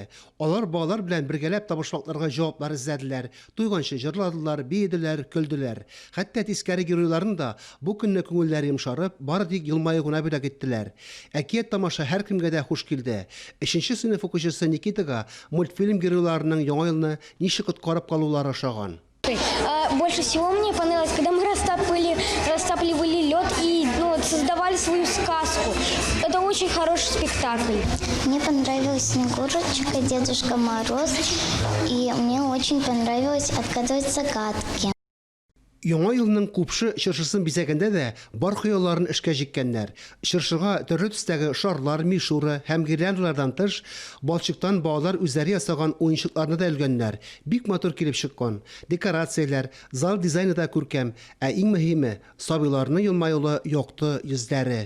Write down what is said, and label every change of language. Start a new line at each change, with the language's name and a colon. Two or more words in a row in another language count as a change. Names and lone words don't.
Tatar: Алар балалар белән бергәләп табышлыкларга җаваплар эзләделәр, туйганчы җырладылар, биеделәр, көлделәр. Хәтта тискәре геройларын да бу көнне күңелләре йомшарып, бары тик елмаю гына бүләк иттеләр. Әкият тамаша һәр кемгә дә хуш килде. 3нче сыйныф укучысы Никитага мультфильм геройларының яңа елны ничек коткарып калулары ошаган.
Russian: Больше всего мне понравилось, когда мы растапливали лед и создавали свою сказку. Это очень хороший спектакль. Мне понравилась Снегурочка, Дедушка Мороз, и мне очень понравилось отгадывать загадки.
Tatar: Яңа елның күпше чыршысын бизәгендә дә бар хыялларын эшкә җиккәннәр. Чыршыга төрле төстәге шарлар, мишуры һәм гирляндалардан тыш, балчыктан балалар үзләре ясаган уенчыкларны да өлгәннәр. Бик матур килеп чыккан. Декорацияләр, зал дизайны да күркәм, ә иң мөһиме сабыйларның елмаюлы якты йөзләре.